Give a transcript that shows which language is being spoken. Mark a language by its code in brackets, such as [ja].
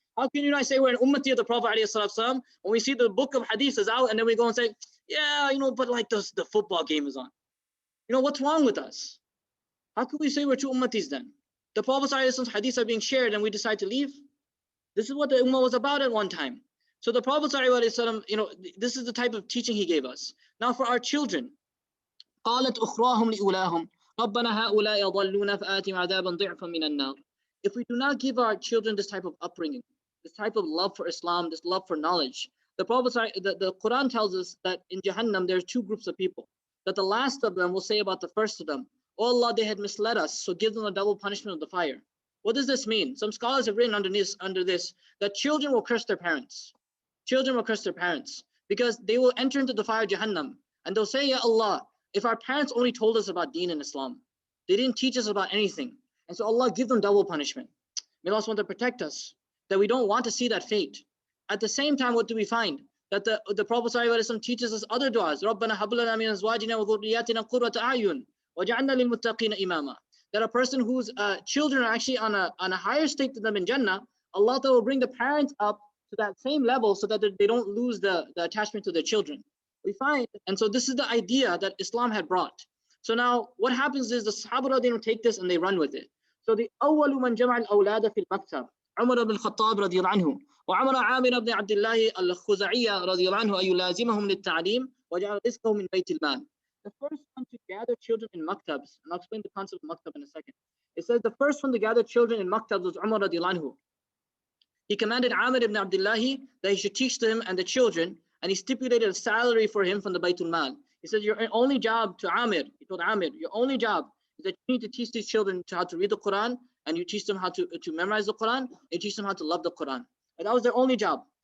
[en] How can you not say we're an ummati of the Prophet alayhi salatu when we see the book of hadith is out and then we go and say, yeah, but like the football game is on. What's wrong with us? How can we say we're true ummatis then? The Prophet sallallahu alaihi wasallam's hadiths are being shared and we decide to leave. This is what the ummah was about at one time. So the Prophet ﷺ, this is the type of teaching he gave us. Now for our children, [ar] قالت أخراهم لأولاهم ربنا هؤلاء يضلون فآتهم عذابا ضعفا من النار. [en] If we do not give our children this type of upbringing, this type of love for Islam, this love for knowledge, the Quran tells us that in Jahannam there are two groups of people. That the last of them will say about the first of them, oh Allah, they had misled us, so give them a double punishment of the fire. What does this mean? Some scholars have written under this that children will curse their parents. Children will curse their parents because they will enter into the fire of Jahannam and they'll say, Ya Allah, if our parents only told us about deen and Islam, they didn't teach us about anything. And so Allah, give them double punishment. May Allah want to protect us, that we don't want to see that fate. At the same time, what do we find? That the Prophet ﷺ teaches us other du'as. [ar] رَبَّنَا هَبْ لَنَا مِنْ أَزْوَاجِنَا وَذُرِّيَّاتِنَا قُرَّةَ أَعْيُنٍ وَجَعَلْنَا لِلْمُتَّقِينَ إِمَامًا. [en] That a person whose children are actually on a higher state than them in Jannah, Allah will bring the parents up to that same level so that they don't lose the attachment to their children. We find, and so this is the idea that Islam had brought. So now what happens is the Sahaba, they don't take this and they run with it. So the [ar] أول من جمع الأولاد في المكتب عمر بن الخطاب رضي الله عنه وعمر عامر بن عبد الله الخزاعي رضي الله عنه أن يلازمهم للتعليم وجعل رزقه من بيت المال. [en] The first one to gather children in maktabs, and I'll explain the concept of maktab in a second. It says the first one to gather children in maktabs was Umar radiallahu anhu. He commanded Amir ibn Abdullahi that he should teach them and the children, and he stipulated a salary for him from the Baytul Mal. He said, your only job to Amir, he told Amir, your only job is that you need to teach these children how to read the Quran, and you teach them how to memorize the Quran, and you teach them how to love the Quran. And that was their only job.